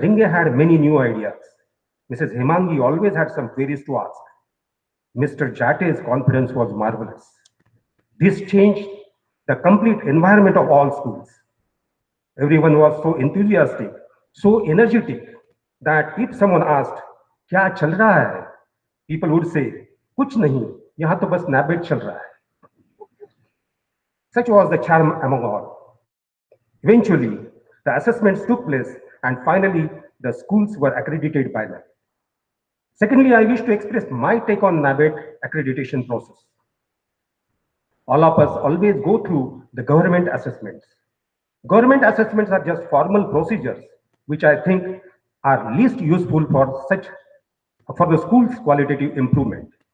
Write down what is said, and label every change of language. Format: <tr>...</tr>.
<en>Ringe had many new ideas. Mrs. Hemangi always had some queries to ask. Mr. Jate's confidence was marvelous. This changed the complete environment of all schools. Everyone was so enthusiastic, so energetic that if someone asked,</en> <hi>"क्या चल रहा है?"</hi> <en>people would say,</en> <hi>"कुछ नहीं, यहाँ तो बस NABET चल रहा है."</hi> <en>Such was the charm among all. Eventually, the assessments took place and finally the schools were accredited by them. Secondly, I wish to express my take on NABET accreditation process. All of us always go through the government assessments. Government assessments are just formal procedures, which I think are least useful for the school's qualitative improvement.</en>